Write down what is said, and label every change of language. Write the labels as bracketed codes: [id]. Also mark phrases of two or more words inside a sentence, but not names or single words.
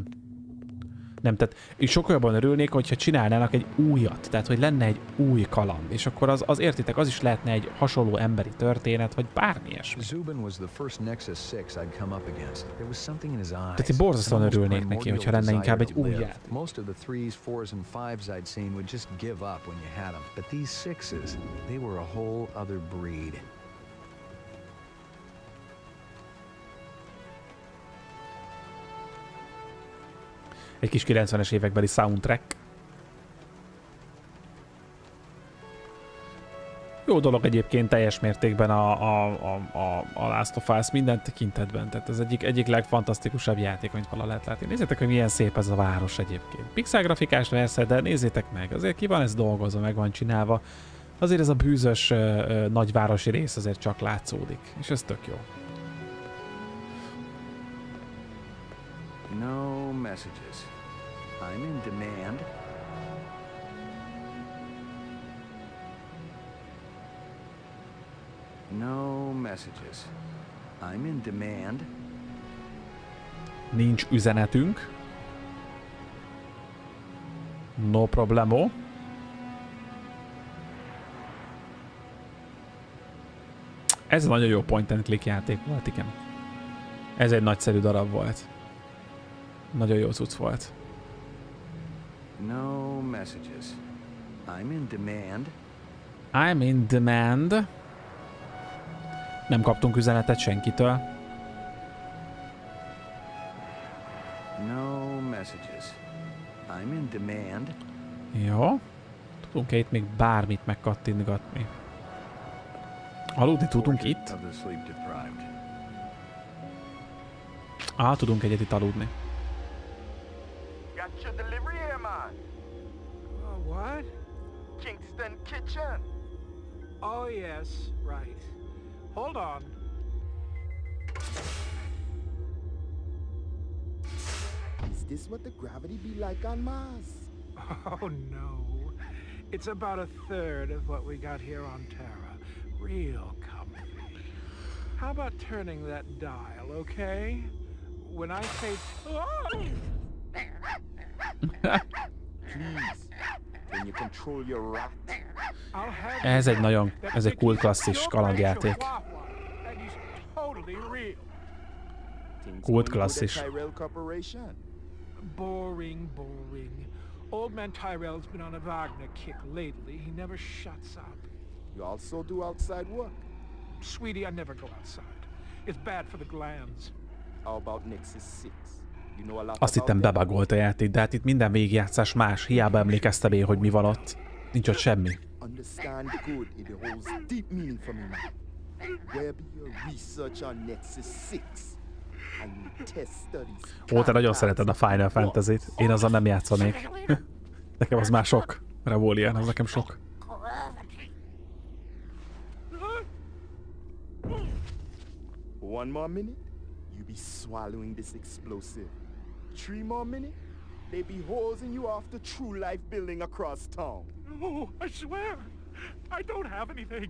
[hu] Tehát sokkal jobban örülnék, hogyha csinálnának egy újat. Tehát, hogy lenne egy új kaland. És akkor az értitek, az is lehetne egy hasonló emberi történet, vagy bármi ilyesmi. Tehát én borzasztóan örülnék neki, hogyha lenne inkább egy új játék. [en] Most of the 3s, 4s and 5s I'd seen would just give up when you had them. But these 6s, they were a whole other breed. [hu] Egy kis 90-es évekbeli soundtrack. Jó dolog egyébként teljes mértékben a Last of Us minden tekintetben. Tehát ez egyik legfantasztikusabb játék, amit vala lehet látni. Nézzétek, hogy milyen szép ez a város egyébként. Pixel grafikás persze, de nézzétek meg. Azért ki van ez dolgozva, meg van csinálva. Azért ez a bűzös nagyvárosi rész azért csak látszódik. És ez tök jó. [en] No messages. I'm in demand. No messages. I'm in demand. [hu] Nincs üzenetünk. [en] No problemo. [hu] Ez nagyon jó [en] point and click [hu] játék volt, igen. Ez egy nagyszerű darab volt. Nagyon jó cucc volt. [en] No messages. I'm in demand. I'm in demand. [hu] Nem kaptunk üzenetet senkitől. [en] No messages. I'm in demand. [hu] Jó. Tudunk-e itt még bármit megkattintgatni? Aludni tudunk itt? Tudunk egyet itt aludni. [en] Got your delivery here, man. What? Kingston Kitchen. Oh, yes, right. Hold on. Is this what the gravity be like on Mars? Oh, no. It's about a third of what we got here on Terra. Real comfy. How about turning that dial, okay? When I say... Please, can you control your rat? [hu] Ez egy kult klasszis kalandjáték. Kult klasszis. [en] Boring. Old man Tyrell's been on a Wagner kick lately. He never shuts up. You also do outside work? Sweetie, I never go outside. It's bad for the glands. How about Nexus 6? You know a lot. [hu] Azt hittem bebagolt a játék, de hát itt minden végigjátszás más. Hiába emlékeztem én, hogy mi van ott. Nincs ott semmi. [en] Understand good, it holds deep meaning for me now. Where be your research on Nexus 6? [hu] Ó, te nagyon szereted a Final Fantasy-t. Én azzal nem játszanék. Nekem az már sok. Revolien, az nekem sok. [en] One more minute, you be swallowing this explosive. 3 more minutes, they be hosing you off the true life building across town. No, I swear. I don't have anything.